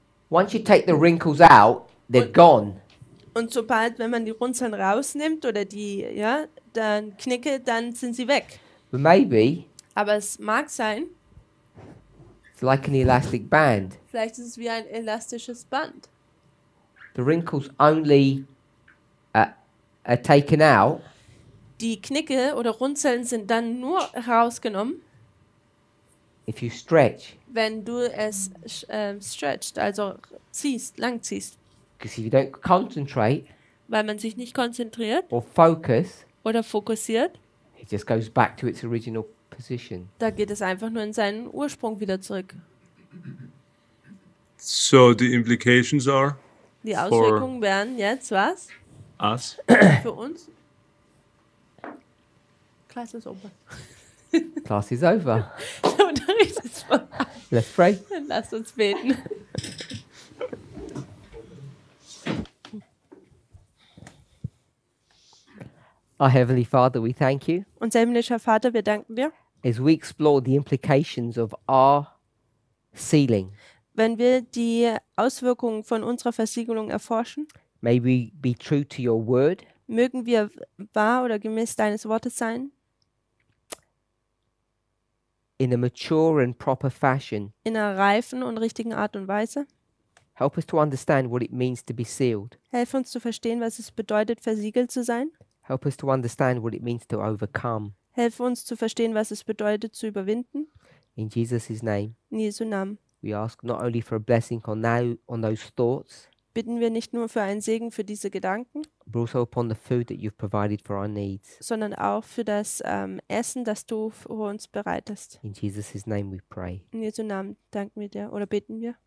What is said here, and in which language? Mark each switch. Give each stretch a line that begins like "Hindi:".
English: Once you take the wrinkles out, they're gone.
German: Und sobald, wenn man die Runzeln rausnimmt oder dann Knicke, dann sind sie weg.
English: But maybe
German: Aber es mag sein,
English: it's like an elastic band.
German: vielleicht ist es wie ein elastisches Band.
English: The wrinkles only are taken out
German: Die Knicke oder Runzeln sind dann nur rausgenommen,
English: if you stretch.
German: wenn du es stretchst, also langziehst.
English: Because if you don't concentrate
German: Weil man sich nicht konzentriert
English: or focus,
German: oder fokussiert,
English: it just goes back to its original position.
German: da geht es einfach nur in seinen Ursprung wieder zurück.
English: So the implications are
German: Die
English: For-
German: Auswirkungen wären jetzt was?
English: us.
German: Für uns?
English: Class ist over. Class is over.
German: Der Unterricht ist vorbei.
English: Let's pray.
German: Dann lasst uns beten.
English: Our Heavenly Father, we thank you
German: Unser himmlischer Vater, wir danken dir,
English: as we explore the implications of our sealing.
German: wenn wir die Auswirkungen von unserer Versiegelung erforschen.
English: May we be true to your word.
German: Mögen wir wahr oder gemäß deines Wortes sein,
English: In a mature and proper fashion.
German: in einer reifen und richtigen Art und Weise.
English: Help us to understand what it means to be sealed.
German: Helf uns zu verstehen, was es bedeutet, versiegelt zu sein.
English: Help us to understand what it means to overcome.
German: Helfe uns zu verstehen, was es bedeutet, zu überwinden.
English: In Jesus' name,
German: In Jesu Namen.
English: we ask not only for a blessing on those thoughts,
German: Bitten wir nicht nur für einen Segen für diese Gedanken,
English: but also upon the food that you've provided for our needs.
German: sondern auch für das Essen, das du für uns bereitest.
English: In Jesus' name we pray.
German: In Jesu Namen danken wir dir oder beten wir.